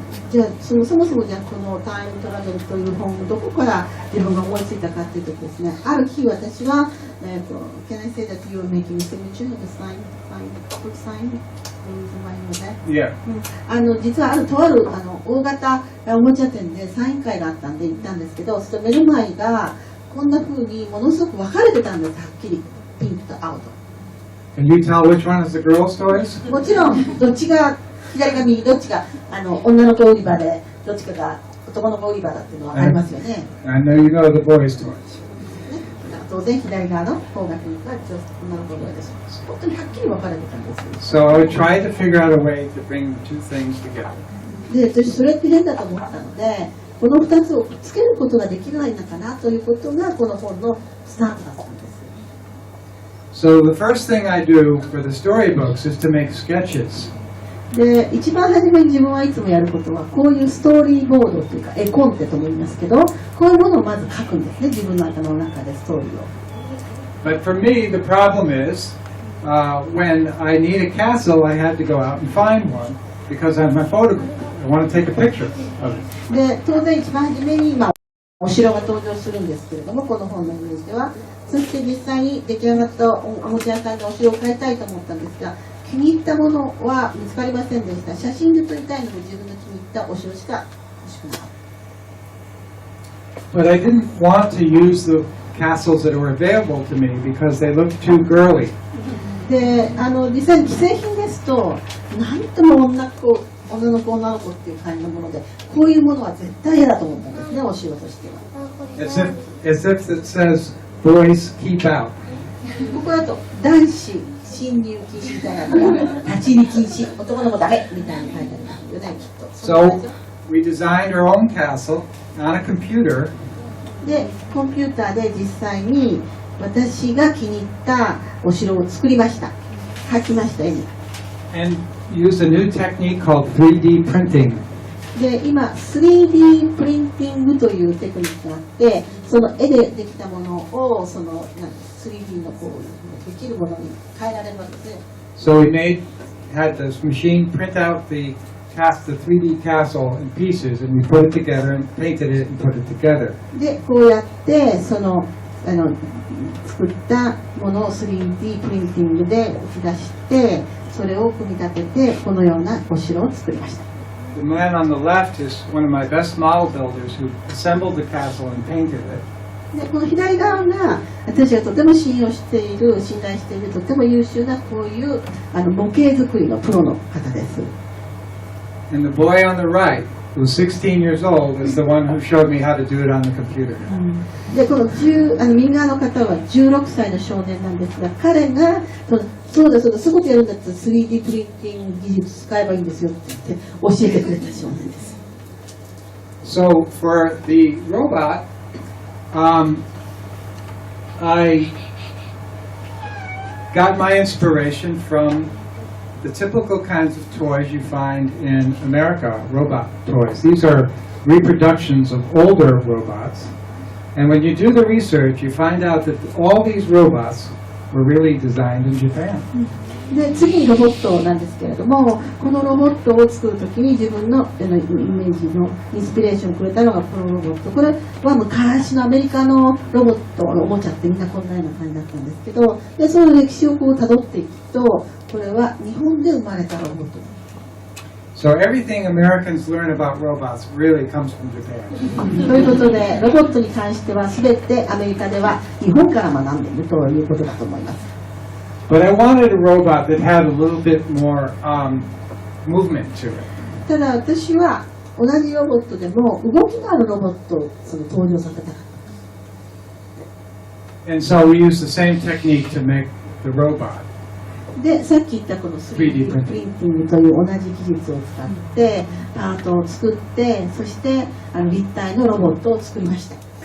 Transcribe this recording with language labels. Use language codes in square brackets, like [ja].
[ja] じゃあそもそもじゃあこのタイムトラベルという本をどこから自分が思いついたかというとですね、ある日私は、 [en] Can I say that you are making a signature of the sign, good sign? Yeah. [ja] 実はあるとある大型おもちゃ店でサイン会があったんで行ったんですけど、その目の前がこんな風にものすごく分かれてたんです、はっきりピンクと青と。 [en] Can you tell which one is the girls' toys? [ja] もちろんどっちが左か右どっちが女の子売り場でどっちかが男の子売り場だっていうのは分かりますよね。 [en] I know you know the boys' toys. [ja] 当然左側の方がピンクが女の子売り場です。本当にはっきり分かれてたんです。 [en] So I tried to figure out a way to bring the two things together. [ja] で、私それって変だと思ったので、この2つをくっつけることができないのかなということがこの本のスタートだったんです。 [en] So the first thing I do for the storybooks is to make sketches. [ja] で一番初めに自分はいつもやることはこういうストーリーボードというか絵コンテとも言いますけど、こういうものをまず書くんですね、自分の頭の中でストーリーを。 [en] But for me, the problem is when I need a castle, I had to go out and find one because I'm a photographer. I want to take a picture of it. [ja] で当然一番初めに今お城が登場するんですけれども、この本のイメージでは、そして実際に出来上がったおもちゃ屋さんでお城を買いたいと思ったんですが、気に入ったものは見つかりませんでした。写真で撮りたいので自分の気に入ったお城しか欲しくなかった。 [en] But I didn't want to use the castles that were available to me because they looked too girly. [ja] で実際に既製品ですと、なんとも女の子っていう感じのもので、こういうものは絶対嫌だと思ったんですね、お城としては。 [en] As if it says, boys keep out. [ja] ここだと男子侵入禁止みたいなのが立ち入り禁止、男の子ダメみたいに書いてありますよね、きっと。 [en] So we designed our own castle on a computer. [ja] でコンピューターで実際に私が気に入ったお城を作りました。描きました、絵に。 [en] And used a new technique called 3D printing. [ja] で今 3D プリンティングというテクニックがあって、その絵でできたものをその 3D のこうできるものに変えられるわけですね。 [en] So we had this machine print out the 3D castle in pieces, and we put it together and painted it and put it together. [ja] でこうやってその作ったものを 3D プリンティングで打ち出して、それを組み立ててこのようなお城を作りました。 [en] The man on the left is one of my best model builders who assembled the castle and painted it. [ja] でこの左側が私がとても信頼しているとても優秀なこういう模型作りのプロの方です。 [en] And the boy on the right, who's 16 years old, is the one who showed me how to do it on the computer. [ja] でこの右側の方は16歳の少年なんですが、彼がそうだそういうことやるんだったら 3D プリンティング技術使えばいいんですよって言って教えてくれた少年です。 [en] So for the robot, I got my inspiration from the typical kinds of toys you find in America, robot toys. These are reproductions of older robots. And when you do the research, you find out that all these robots were really designed in Japan. [ja] で次にロボットなんですけれども、このロボットを作るときに自分のイメージのインスピレーションをくれたのがこのロボット。これは昔のアメリカのロボットのおもちゃってみんなこんなような感じだったんですけど、でその歴史をこう辿っていくと、これは日本で生まれたロボット。 [en] So everything Americans learn about robots really comes from Japan. [ja] ということで、ロボットに関しては全てアメリカでは日本から学んでいるということだと思います。 [en] But I wanted a robot that had a little bit more movement to it. [ja] ただ私は同じロボットでも動きのあるロボットを登場させたかった。 [en] And so we used the same technique to make the robot. [ja] でさっき言ったこの 3D プリンティングという同じ技術を使ってパートを作って、そして立体のロボットを作りました。